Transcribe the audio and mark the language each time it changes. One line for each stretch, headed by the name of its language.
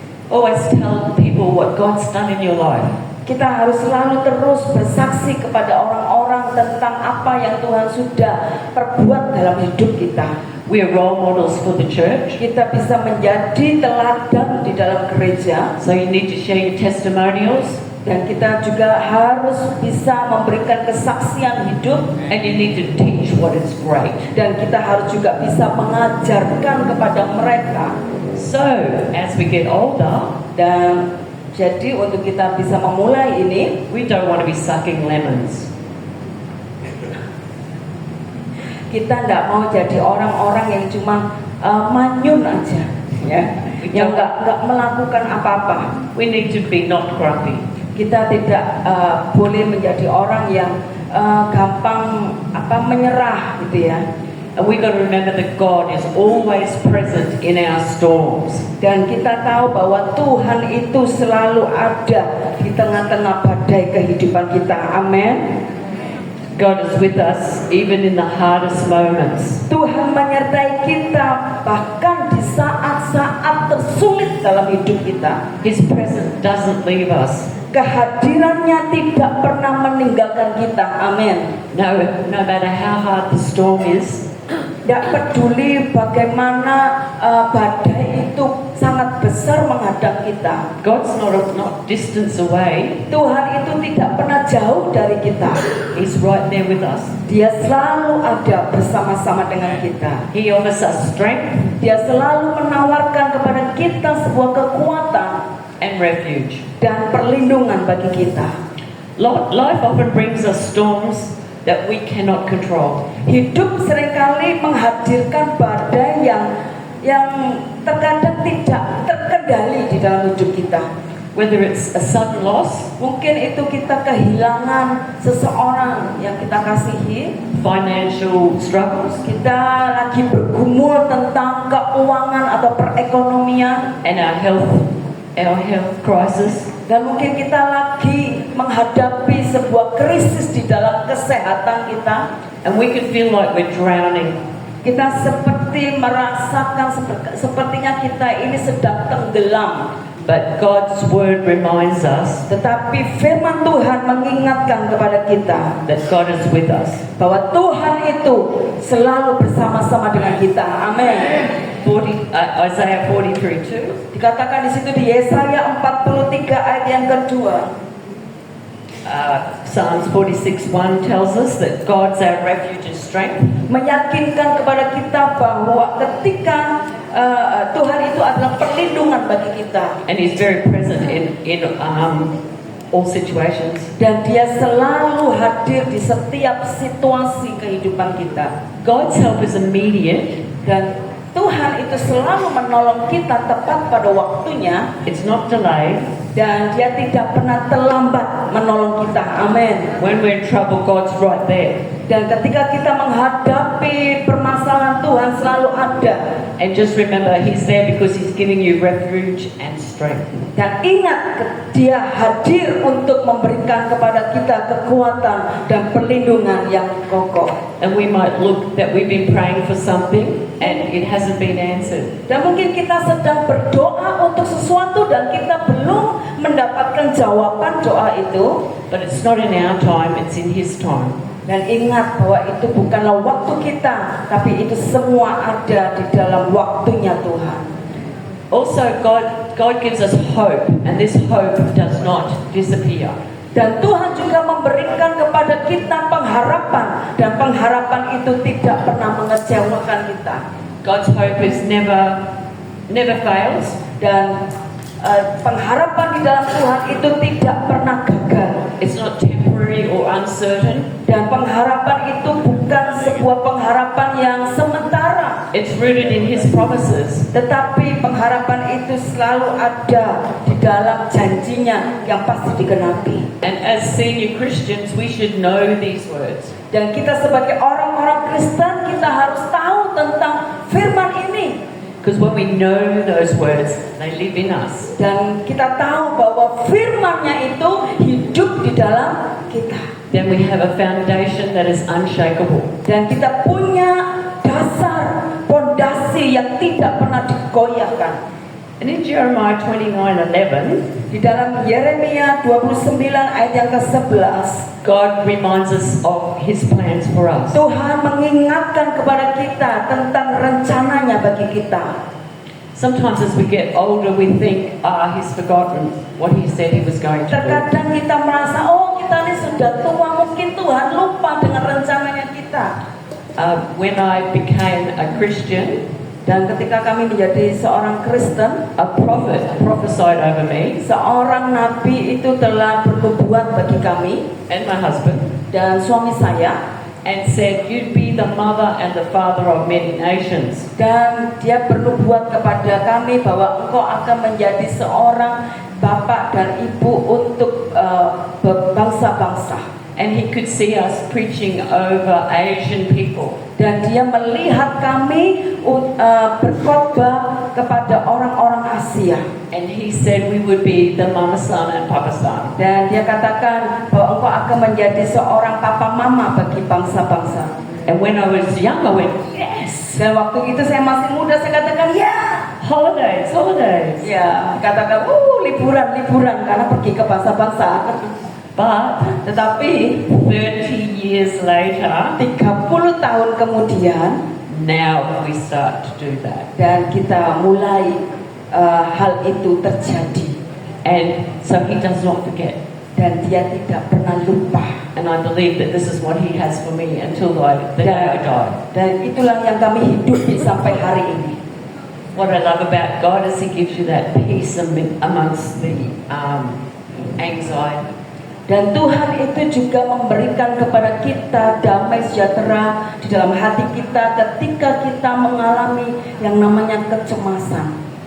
English: Always tell people what God's done in your life.
Indonesian: Kita harus selalu terus bersaksi kepada orang-orang tentang apa yang Tuhan sudah perbuat dalam hidup kita.
English: We are role models for the church.
Indonesian: Kita bisa menjadi teladan di dalam gereja.
English: So you need to share your testimonials,
Indonesian: Dan kita juga harus bisa memberikan kesaksian hidup.
English: and you need to teach what is great.
Indonesian: Dan kita harus juga bisa mengajarkan kepada mereka.
English: So as we get older,
Indonesian: Dan jadi untuk kita bisa memulai ini,
English: we don't want to be sucking lemons.
Indonesian: kita tidak mau jadi orang-orang yang cuma manyun aja, ya, yang nggak melakukan apa-apa.
English: We need to be not grumpy.
Indonesian: Kita tidak boleh menjadi orang yang gampang menyerah, gitu ya.
English: And we got to remember that God is always present in our storms.
Indonesian: Dan kita tahu bahwa Tuhan itu selalu ada di tengah-tengah badai kehidupan kita. Amin.
English: God is with us even in the hardest moments.
Indonesian: Tuhan menyertai kita bahkan di saat-saat tersulit dalam hidup kita.
English: His presence doesn't leave us.
Indonesian: Kehadirannya tidak pernah meninggalkan kita. Amin.
English: No matter how hard the storm is,
Indonesian: Tidak peduli bagaimana badai itu sangat besar menghadap kita.
English: God's not distance away.
Indonesian: Tuhan itu tidak pernah jauh dari kita.
English: He's right there with us.
Indonesian: Dia selalu ada bersama-sama dengan kita.
English: He offers us strength
Indonesian: Dia selalu menawarkan kepada kita sebuah kekuatan
English: and refuge.
Indonesian: dan perlindungan bagi kita.
English: Life often brings us storms that we cannot control.
Indonesian: Hidup seringkali menghadirkan badai yang terkadang tidak terkendali di dalam hidup kita.
English: whether it's a sudden loss,
Indonesian: Mungkin itu kita kehilangan seseorang yang kita kasihi.
English: financial struggles,
Indonesian: Kita lagi bergumul tentang keuangan atau perekonomian.
English: and our health crisis.
Indonesian: Dan mungkin kita lagi menghadapi sebuah krisis di dalam kesehatan kita.
English: And we can feel like we're drowning.
Indonesian: Kita seperti merasakan sepertinya kita ini sedang tenggelam.
English: But God's word reminds us
Indonesian: Tetapi firman Tuhan mengingatkan kepada kita
English: that God is with us.
Indonesian: bahwa Tuhan itu selalu bersama-sama dengan kita. Amin.
English: Isaiah 43:2.
Indonesian: Dikatakan di situ di Yesaya 43 ayat yang kedua.
English: Psalms 46:1 tells us that God's our refuge and strength.
Indonesian: Meyakinkan kepada kita bahwa ketika Tuhan itu adalah perlindungan bagi kita.
English: And He's very present in all situations.
Indonesian: Dan dia selalu hadir di setiap situasi kehidupan kita.
English: God's help is immediate.
Indonesian: Dan Tuhan itu selalu menolong kita tepat pada waktunya.
English: It's not delayed.
Indonesian: Dan dia tidak pernah terlambat menolong kita. Amin.
English: When we're in trouble, God's right there.
Indonesian: Dan ketika kita menghadapi permasalahan, Tuhan selalu ada.
English: And just remember, He's there because He's giving you refuge and strength.
Indonesian: Dan ingat, dia hadir untuk memberikan kepada kita kekuatan dan perlindungan yang kokoh.
English: And we might look that we've been praying for something and it hasn't been answered.
Indonesian: Dan mungkin kita sedang berdoa untuk sesuatu dan kita belum mendapatkan jawaban doa itu.
English: But it's not in our time, it's in His time.
Indonesian: Dan ingat bahwa itu bukanlah waktu kita, tapi itu semua ada di dalam waktunya Tuhan.
English: Also, God gives us hope, and this hope does not disappear.
Indonesian: Dan Tuhan juga memberikan kepada kita pengharapan, dan pengharapan itu tidak pernah mengecewakan kita.
English: God's hope is never fails.
Indonesian: Dan pengharapan di dalam Tuhan itu tidak pernah gagal.
English: It's not temporary or uncertain.
Indonesian: Dan pengharapan itu bukan sebuah pengharapan yang sementara.
English: It's rooted in His promises.
Indonesian: Tetapi pengharapan itu selalu ada di dalam janjinya yang pasti digenapi.
English: And as senior Christians, we should know these words.
Indonesian: Dan kita sebagai orang-orang Kristen, kita harus tahu tentang firman ini.
English: Because when we know those words, they live in us.
Indonesian: Dan kita tahu bahwa firman-Nya itu hidup di dalam kita.
English: Then we have a foundation that is unshakable.
Indonesian: Dan kita punya dasar, pondasi yang tidak pernah digoyahkan.
English: And in Jeremiah 29:11,
Indonesian: Di dalam Yeremia 29 ayat yang ke-11,
English: God reminds us of His plans for us.
Indonesian: Tuhan mengingatkan kepada kita tentang rencananya bagi kita.
English: Sometimes as we get older, we think, He's forgotten what He said He was going to do.
Indonesian: Terkadang kita merasa, oh kita ini sudah tua, mungkin Tuhan lupa dengan rencananya kita.
English: When I became a Christian,
Indonesian: Dan ketika kami menjadi seorang Kristen,
English: a prophet prophesied over me
Indonesian: seorang nabi itu telah bernubuat bagi kami
English: and my husband
Indonesian: dan suami saya.
English: and said, "You'd be the mother and the father of many nations."
Indonesian: Dan dia bernubuat kepada kami bahwa engkau akan menjadi seorang bapak dan ibu untuk bangsa-bangsa.
English: And he could see us preaching over Asian people.
Indonesian: Dan dia melihat kami berkhotbah kepada orang-orang Asia.
English: And he said we would be the mama son and papa son.
Indonesian: Dan dia katakan bahwa engkau akan menjadi seorang papa mama bagi bangsa-bangsa.
English: And when I was young, I went, yes.
Indonesian: Dan waktu itu saya masih muda, saya katakan ya.
English: Holidays.
Indonesian: Ya, katakan liburan karena pergi ke bangsa-bangsa.
English: But
Indonesian: Tetapi
English: 30 years later,
Indonesian: 30 tahun kemudian,
English: now we start to do that.
Indonesian: dan kita mulai hal itu terjadi.
English: And so he does not forget.
Indonesian: Dan dia tidak pernah lupa.
English: And I believe that this is what he has for me until the day I die.
Indonesian: Dan itulah yang kami hidupi sampai hari ini.
English: What I love about God is He gives you that peace amongst the anxiety.
Indonesian: Dan Tuhan itu juga memberikan kepada kita damai sejahtera di dalam hati kita ketika kita mengalami yang namanya kecemasan.